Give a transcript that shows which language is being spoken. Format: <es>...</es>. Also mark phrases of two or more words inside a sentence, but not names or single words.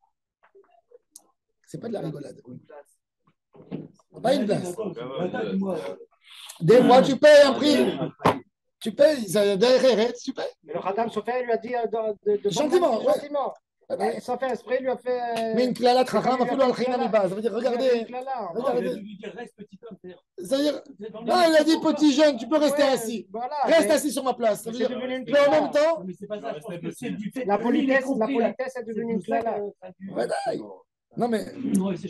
<fr>C'est pas de la rigolade. Pas une place. Des fois, tu payes un prix. Tu payes, tu payes. Mais le Khatam Sofer, il lui a dit Gentiment, ouais. gentiment. Et sans faire esprit, il lui a fait. Mais une</fr> <he>clalat chacham, afilo al china mi base.</he> <fr>Ça veut dire, regardez. Reste petit homme. Ça veut dire, non, il a dit petit jeune, tu peux rester assis. Voilà, Reste mais assis sur ma place. Ça veut c'est dire, devenu une mais en clala. même temps, Mais c'est pas ça, je pense que c'est du fait. La politesse est C'est devenue une pour ça clala. ouais, d'ailleurs. Non, mais Ouais, c'est</fr>